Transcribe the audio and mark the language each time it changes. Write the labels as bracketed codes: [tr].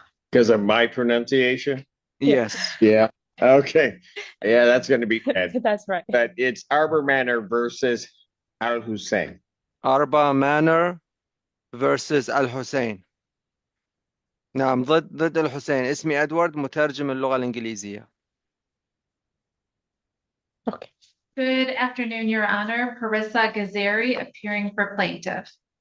[en] Because of my pronunciation? Yes. Yeah. Okay. Yeah, that's going to be bad. That's right. But it's Arbor Manor versus Al Hussein. Arba Manor versus الحسين. [ar] نعم ضد الحسين. اسمي إدوارد مترجم اللغة الإنجليزية. [en] Okay. Good afternoon, Your Honor. Parissa Gazeri, appearing for plaintiff.